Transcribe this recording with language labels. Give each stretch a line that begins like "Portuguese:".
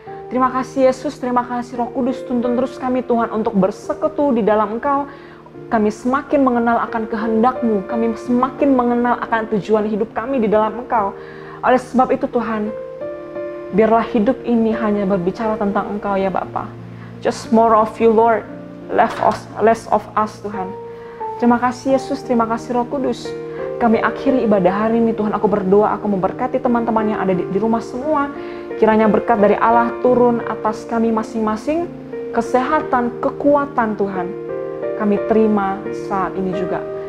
Indonesian: Terima kasih Yesus, terima kasih Roh Kudus, tuntun terus kami Tuhan untuk bersekutu di dalam Engkau. Kami semakin mengenal akan kehendak-Mu, kami semakin mengenal akan tujuan hidup kami di dalam Engkau. Oleh sebab itu Tuhan, biarlah hidup ini hanya berbicara tentang Engkau ya Bapa.
English: Just more of you Lord, less of us Tuhan.
Indonesian: Terima kasih Yesus, terima kasih Roh Kudus. Kami akhiri ibadah hari ini Tuhan, aku berdoa, aku memberkati teman-teman yang ada di rumah semua. Kiranya berkat dari Allah turun atas kami masing-masing, kesehatan, kekuatan Tuhan. Kami terima saat ini juga.